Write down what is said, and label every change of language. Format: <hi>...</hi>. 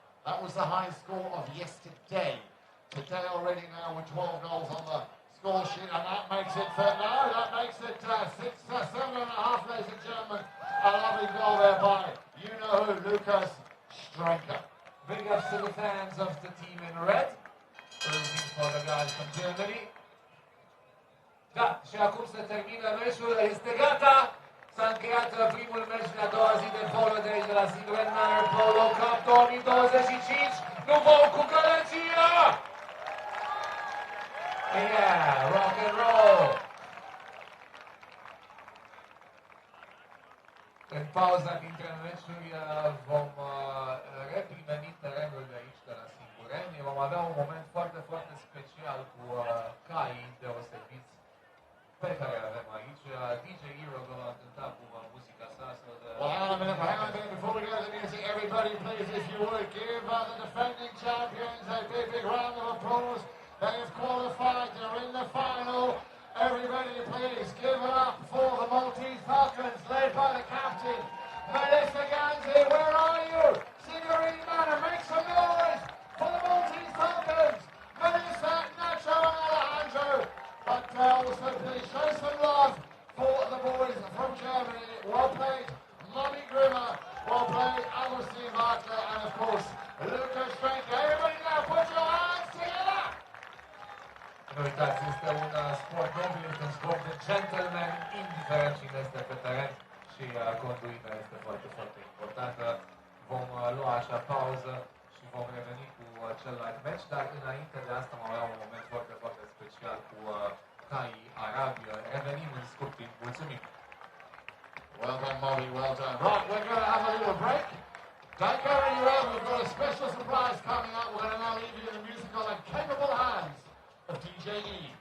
<en>That was the highest score of yesterday. Today already now with 12 goals on the score sheet, and that makes it 6-7.5, ladies and gentlemen. A lovely goal there by you-know-who, Lucas Strenker. Big ups to the fans of the team in red. Rooting for the guys from Germany.</en> <ro>Da, și acum se termină meciul, este gata. S-a încheiat primul meci de a doua zi de polo de aici de la Singureni Polo Cup 2025. Nu vom cu gălăgia!</ro> <en>Yeah, rock and roll!</en> <ro>În pauza dintre meciuri vom reprimeni terenul de aici, de la Singureni. Vom avea un moment foarte, foarte special cu caii deosebiți pe care avem aici. DJ Hero va cânta cu muzica sa.</ro> <en>Well, hang on a minute, before we go to the music, everybody please, if you would, give the defending champions a big, big round of applause. They have qualified, they're in the final. Everybody please give it up for the Maltese Falcons, led by the captain, Melissa Ganzi. Where are you? Singureni Manor, make some noise for the Maltese Falcons. Melissa, Nacho and Alejandro. But also please show some love for the boys from Germany. Well played, Mommy Grimmer. Well played, Agustin Wagner, and of course, Lucas Strenker. Everybody now put your hands together.</en> <ro>Nu uitați, este un sport nobil, este un sport de gentleman, indiferent cine este pe teren și conduita este foarte, foarte importantă. Vom lua așa pauză și vom reveni cu celălalt meci, dar înainte de asta vom avea un moment foarte, foarte special cu caii Arabian. Revenim în scurt timp. Mulțumim!</ro> <en>Well done, Molly, well done. Right, we're going to have a little break. Don't go anywhere, we've got a special surprise coming up. We're going to now leave you in the musical and capable hands of DJ E.</en>